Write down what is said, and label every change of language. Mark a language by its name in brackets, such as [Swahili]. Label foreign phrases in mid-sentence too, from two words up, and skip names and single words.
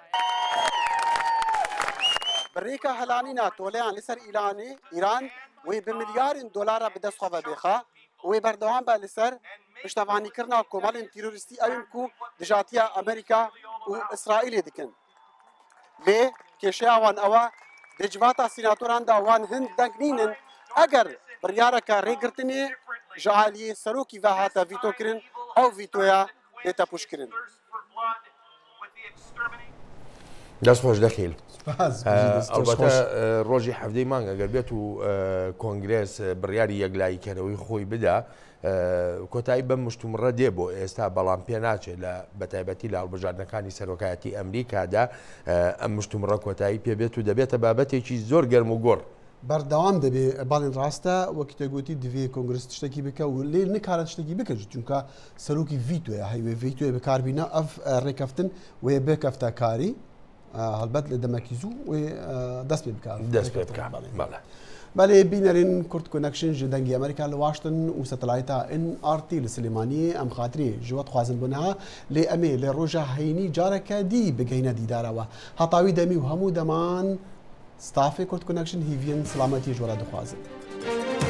[Kurdish] Bi rêka helanîna toleyan li ser Îran wê bi milyarên dolara bi dest xwe vebêxa û wê berdewam be li ser piştevanîkirina komalên terorîstî ewên ku dijatiya Amerîka û İsraîlê dikin. Lê kêşeya wan ew di civata sînatoran da wan hin deng nînin eger biryareka rêgirtinê ji aliyê serokî ve hate vîtokirin ew vîtoya dête pûşkirin. [Central Kurdish] دەست خۆش دەخیل ئەلبەتە ڕۆژی هەفتەی مانگ ئەگەر بێت و کۆنگرێس بڕیاری یەکلاییکردنەوەی خۆی بدا کۆتایی بەم مشتومڕە دێ بۆ ئێستا بەڵام پێ ناچێت لە بەتایبەتی لە هەڵبژاردنەکانی سەرۆکایەتی ئەمریکادا ئەم مشتومڕە کۆتایی پێبێت و دەبێتە بابەتێکی زۆر گەرم و گۆڕ. [Kurdish] بەردەوام دەبێ باڵین ڕاستە وەکی تێگوتی divê کۆنگرس تشتێکی بکە و لێ نکارە تشتێکی بکەیت چونکە سەرۆکی ڤیتۆیە هەیوێ ڤیتۆیە بەکاربینە ئەف ڕێکەفتن وێ بکەفتە کاری هەڵبەت لە دەمەکی زوو دەست پێ بکار دەست پێ بکار بەڵێ بینەرین کورد کۆنەکشن ji dengê Amerîka li Washington û satelayta NRT li Silêmaniyê em xatirê ji we dixwazin bûneha lê em ê lê roja heyînî careke dî bigehîne dîdara we heta wî demî û hemû deman stafê Kurd Connection hîviyên selametiyê ji we re dixwazin.